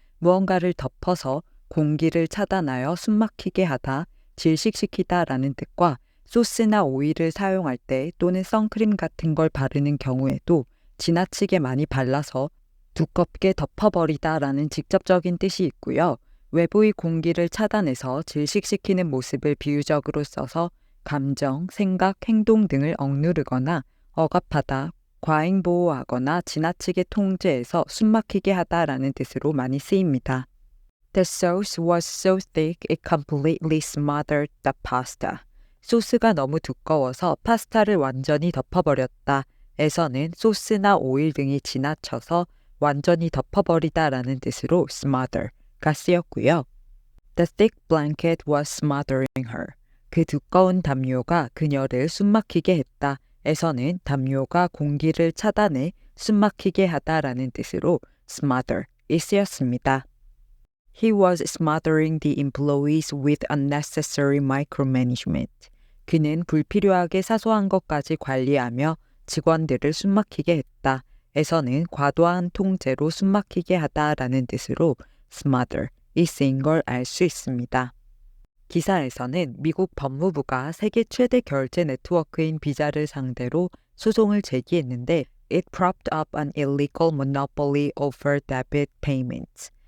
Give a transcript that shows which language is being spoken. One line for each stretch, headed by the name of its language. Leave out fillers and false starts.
Korean: 무언가를 덮어서 공기를 차단하여 숨막히게 하다, 질식시키다라는 뜻과 소스나 오일을 사용할 때 또는 선크림 같은 걸 바르는 경우에도 지나치게 많이 발라서 두껍게 덮어버리다라는 직접적인 뜻이 있고요. 외부의 공기를 차단해서 질식시키는 모습을 비유적으로 써서 감정, 생각, 행동 등을 억누르거나 억압하다, 과잉보호하거나 지나치게 통제해서 숨막히게 하다라는 뜻으로 많이 쓰입니다.
English: The sauce was so thick it completely smothered the pasta.
Korean: 소스가 너무 두꺼워서 파스타를 완전히 덮어버렸다. 에서는 소스나 오일 등이 지나쳐서 완전히 덮어버리다라는 뜻으로 smother가 쓰였고요.
English: The thick blanket was smothering her.
Korean: 그 두꺼운 담요가 그녀를 숨막히게 했다. 에서는 담요가 공기를 차단해 숨막히게 하다라는 뜻으로 smother이 쓰였습니다.
English: He was smothering the employees with unnecessary micromanagement.
Korean: 그는 불필요하게 사소한 것까지 관리하며 직원들을 숨막히게 했다. 에서는 과도한 통제로 숨막히게 하다라는 뜻으로 smother이 쓰인 걸 알 수 있습니다. 기사에서는 미국 법무부가 세계 최대 결제 네트워크인 비자를 상대로 소송을 제기했는데
English: It propped up an illegal monopoly over debit payments.